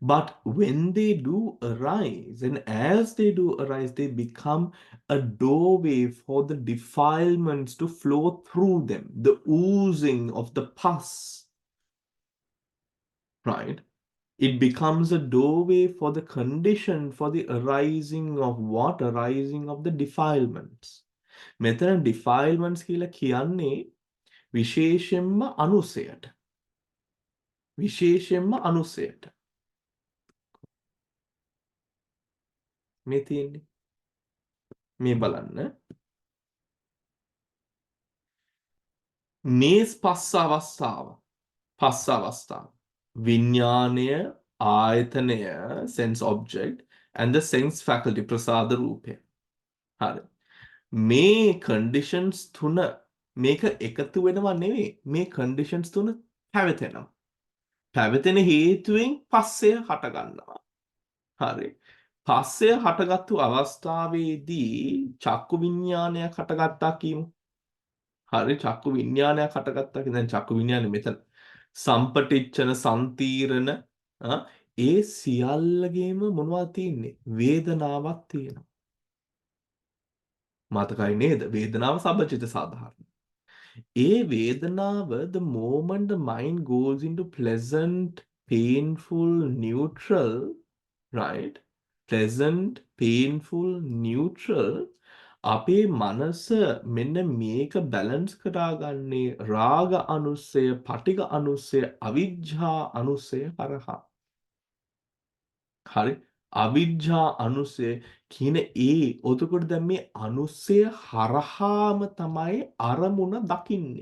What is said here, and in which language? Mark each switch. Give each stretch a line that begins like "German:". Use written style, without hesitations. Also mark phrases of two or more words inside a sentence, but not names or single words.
English: But when they do arise, and as they do arise, they become a doorway for the defilements to flow through them, the oozing of the pus, right? It becomes a doorway for the condition for the arising of what? Arising of the defilements.
Sinhala: මෙතන defilements කියලා කියන්නේ විශේෂයෙන්ම අනුසයට. විශේෂයෙන්ම අනුසයට. මේ තියෙන්නේ. මේ බලන්න. මේ පස්ස අවස්ථාව. පස්ස අවස්ථාව. විඥානය, ආයතනය,
English: sense object, and the sense faculty,
Sinhala: ප්‍රසාද රූපය. හරි. මේ conditions තුන මේක එකතු වෙනවා නෙවෙයි. මේ conditions තුන පැවතෙනවා. පැවතෙන හේතුවෙන් පස්සය හට ගන්නවා. හරි. පස්සය හටගත්තු අවස්ථාවේදී චක්කු විඥානයක් හටගත්තා කියමු. හරි චක්කු විඥානයක් හටගත්තා කියන දැන් චක්කු විඥානේ මෙතන සම්පටිච්ඡන සම්තීරණ ඒ සියල්ලගේම මොනවද තියෙන්නේ? වේදනාවක් තියෙනවා. මතකයි නේද? වේදනාව සබ්බචිත්ත සාධාරණ. ඒ වේදනාව
English: the moment the mind goes into pleasant, painful, neutral, right? Pleasant, painful, neutral
Sinhala: අපේ මනස මෙන්න මේක බැලන්ස් කරගන්නේ රාග අනුස්සය, පටිඝ අනුස්සය, අවිජ්ජා අනුස්සය හරහා. හරි අවිජ්ජා අනුස්සය කියන ඔතකොට දැන් මේ අනුස්සය හරහාම තමයි අරමුණ දකින්නේ.